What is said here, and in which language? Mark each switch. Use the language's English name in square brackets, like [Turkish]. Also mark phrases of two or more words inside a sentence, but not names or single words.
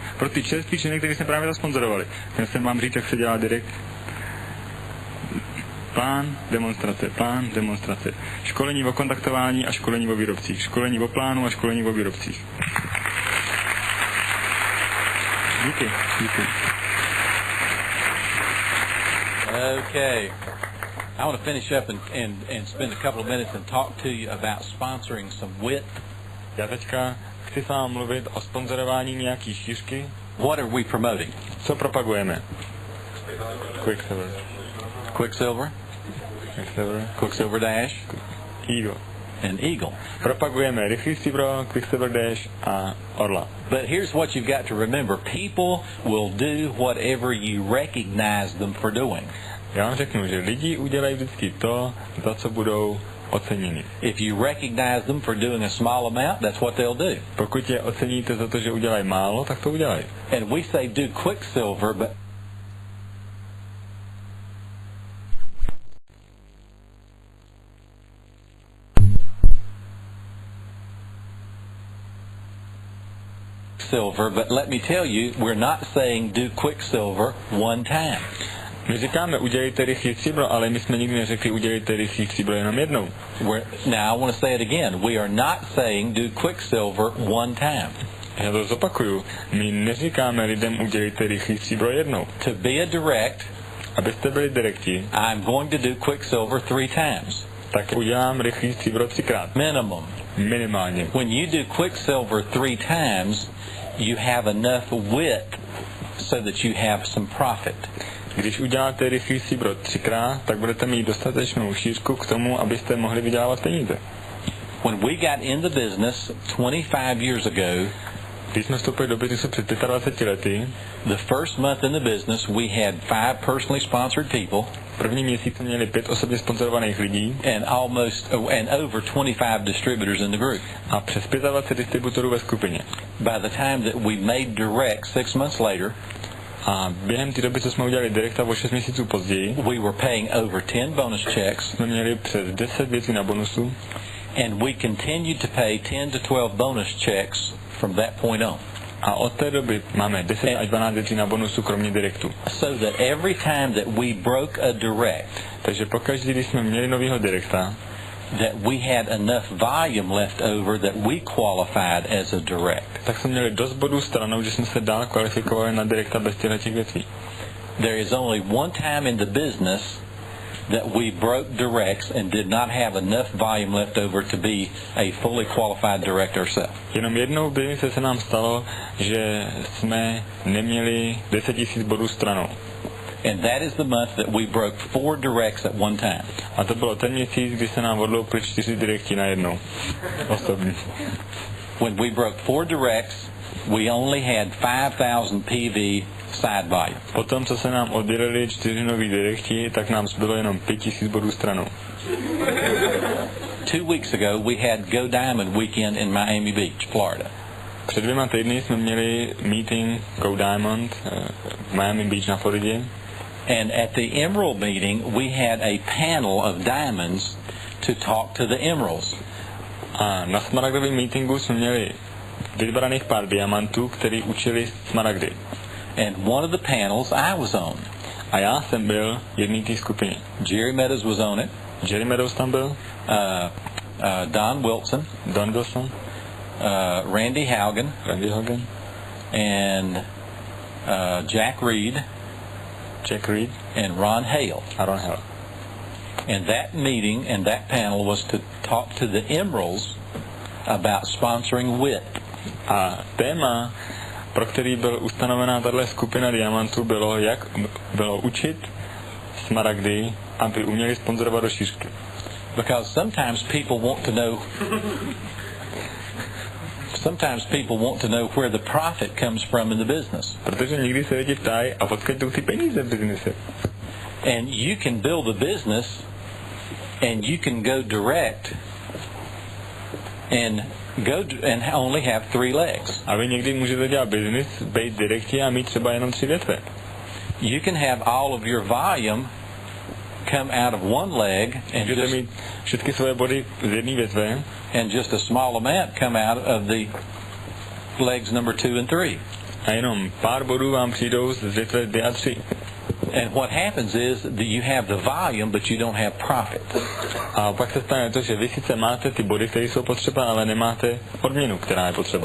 [Czech] Pro ty čerství členy, kteří jsme právě zasponzorovali. Já jsem vám říct, jak se dělá direkt. Plán, demonstrace. Školení o kontaktování a školení o výrobcích. Školení o plánu a školení o výrobcích. Díky. [English] Okay. I want to finish up and spend a couple of minutes and talk to you about sponsoring some width. [Czech] Já teďka chci s vámi mluvit o sponzorování nějaký šířky. [English] What are we promoting? [Czech] Co propagujeme? Quicksilver. Quicksilver Dash. Eagle. [English] And Eagle. [Czech] Propagujeme rychlý stříbro, Quicksilver Dash a Orla. [English] But here's what you've got to remember. People will do whatever you recognize them for doing. [Czech] Já vám řeknu, že lidi udělají vždycky to, za co budou oceněni. [English] If you recognize them for doing a small amount, that's what they'll do. [Czech] Pokud je oceníte za to, že udělají málo, tak to udělají. [English] And we say do Quicksilver, but let me tell you, we're not saying do Quicksilver one time. [Czech] My říkáme, udělejte rychlý stříbro, ale my jsme nikdy neřekli, udělejte rychlý stříbro jenom jednou. [English] Now I want to say it again. We are not saying do Quicksilver one time. [Czech] Já to zopakuju. My neříkáme lidem, udělejte rychlý stříbro jednou. [English] To be a direct, [Czech] abyste byli direkti, [English] I'm going to do Quicksilver 3 times. [Czech] Tak udělám rychlý stříbro 3krát. [English] Minimum. [Czech] Minimálně. [English] When you do Quicksilver 3 times, you have enough width so that you have some profit. [Czech] Když uděláte rychlý stříbro 3krát, tak budete mít dostatečnou šířku k tomu, abyste mohli vydělávat peníze. [English] When we got in the business 25 years ago, [Czech] když jsme vstoupili do biznesu před 25 lety, [English] the first month in the business we had 5 personally sponsored people. [Czech] První měsíc jsme měli 5 osobně sponzorovaných lidí [English] and over 25 distributors in the group. [Czech] A přes 25 distributorů ve skupině. [English] By the time that we made direct 6 months later, [Czech] a během té doby, co jsme udělali direkta o 6 měsíců později, [English] we were paying over 10 bonus checks. [Czech] Jsme měli přes 10 věcí na bonusu. [English] And we continued to pay 10 to 12 bonus checks from that point on. [Czech] A od té doby máme 10 až 12 věcí na bonusu kromě direktu. [English] So that every time that we broke a direct, [Czech] takže pokaždé, když jsme měli novýho direkta, [English] that we had enough volume left over that we qualified as a direct. [Czech] Tak jsme měli dost bodů stranou, že jsme se dál kvalifikovali na direkta bez těch věcí. [English] There is only one time in the business that we broke directs and did not have enough volume left over to be a fully qualified direct ourselves. [Czech] Jenom jednou v biznise se nám stalo, že jsme neměli 10 000 bodů stranou. [English] And that is the month that we broke 4 directs at one time. [Czech] A to bylo ten měsíc, kdy se nám odloupili 4 direkti najednou. Osobně. [English] When we broke 4 directs, we only had 5,000 PV side volume. [Czech] Potom, co se nám oddělili 4 nový direkti, tak nám zbylo jenom 5 000 bodů stranou. [English] 2 weeks ago, we had Go Diamond weekend in Miami Beach, Florida. [Czech] Před 2 týdny jsme měli meeting Go Diamond v Miami Beach na Floridě. [English] And at the Emerald meeting, we had a panel of diamonds to talk to the emeralds. [Czech] A na smaragdovém meetingu jsme měli vybraných pár diamantů, který učili smaragdy. [English] And one of the panels I was on. [Czech] A já jsem byl jedný té skupině. [English] Jerry Meadows was on it. [Czech] Jerry Meadows tam byl. Don Wilson. Randy Haugen. [English] And Jack Reed. And Ron Hale. And that meeting and that panel was to talk to the emeralds about sponsoring WIT. [Czech] A téma, pro který byl ustanovená tato skupina diamantů, bylo učit smaragdy, aby uměli sponzorovat do šířky. [English] Because sometimes people want to know where the profit comes from in the business. [Czech] Protože někdy se lidi ptají, a odkud jdou ty peníze v biznise. [English] And you can build a business and you can go direct and only have 3 legs. [Czech] A vy někdy můžete dělat biznis, být direkti a mít třeba jenom 3 větve. [English] You can have all of your volume come out of one leg and [Czech] můžete mít všechny svoje body z jedné větve [English] and just a small amount come out of the legs number 2 and 3. [Czech] a jenom pár bodů vám přijdou z větve 2 a 3. [English] And what happens is that you have the volume, but you don't have profit. [Czech] A pak se stane to, že vy sice máte ty body, které jsou potřeba, ale nemáte odměnu, která je potřeba.